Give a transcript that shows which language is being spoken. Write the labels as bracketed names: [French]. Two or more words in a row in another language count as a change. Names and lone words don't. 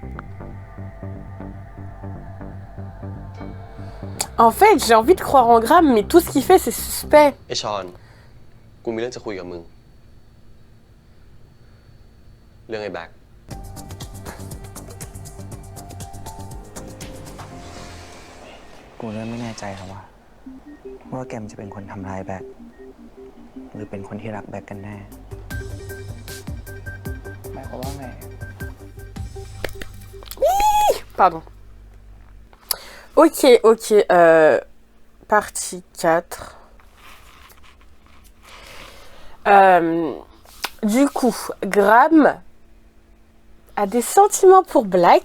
[French] En fait, j'ai envie de croire en Graham, mais tout ce qu'il fait, c'est suspect. [Thai] ไอชอน กูมีเรื่องจะคุยกับมึง เรื่องไอ้แบ็ค กูเริ่มไม่แน่ใจแล้วว่าแกมจะเป็นคนทำร้ายแบ็คหรือเป็นคนที่รักแบ็คกันแน่ หมายความว่าไง [French] Pardon. Ok, partie 4. Du coup, Graham a des sentiments pour Black.